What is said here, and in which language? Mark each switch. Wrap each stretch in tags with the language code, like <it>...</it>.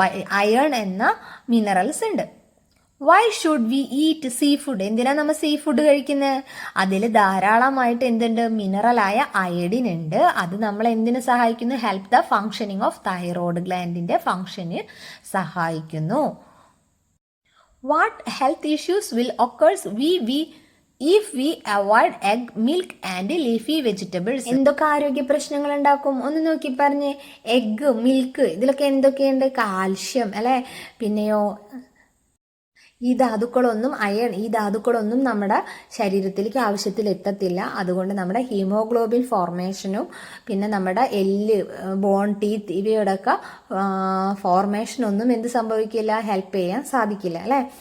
<ml>Iron എന്ന minerals ഉണ്ട്.</ml> <en>Why should we eat seafood.</en> <ml>എന്തിനാ നമ്മൾ സീ ഫുഡ് കഴിക്കുന്നത്? അതിൽ ധാരാളമായിട്ട് എന്തുണ്ട്? മിനറലായ അയഡിൻ ഉണ്ട്. അത് നമ്മൾ എന്തിനു സഹായിക്കുന്നു?</ml> <en>help the functioning of thyroid</en> <ml>ഗ്ലാൻഡിന്റെ ഫങ്ഷന് സഹായിക്കുന്നു.</ml> <en>What health issues will occur if we avoid egg, milk and leafy vegetables?</en> <ml>എന്തൊക്കെ ആരോഗ്യ പ്രശ്നങ്ങൾ ഉണ്ടാക്കും? ഒന്ന് നോക്കി പറഞ്ഞേ. എഗ്, മിൽക്ക്, ഇതിലൊക്കെ എന്തൊക്കെയുണ്ട്? കാൽഷ്യം അല്ലെ? പിന്നെയോ ഈ ധാതുക്കളൊന്നും നമ്മുടെ ശരീരത്തിലേക്ക് ആവശ്യത്തിൽ എത്തത്തില്ല. അതുകൊണ്ട് നമ്മുടെ ഹീമോഗ്ലോബിൻ ഫോർമേഷനും പിന്നെ നമ്മുടെ എല്ല്, ബോൺ, ടീത്ത് ഇവയുടെയൊക്കെ ഫോർമേഷനൊന്നും എന്ത് സംഭവിക്കില്ല, ഹെൽപ്പ് ചെയ്യാൻ സാധിക്കില്ല അല്ലേ.</ml>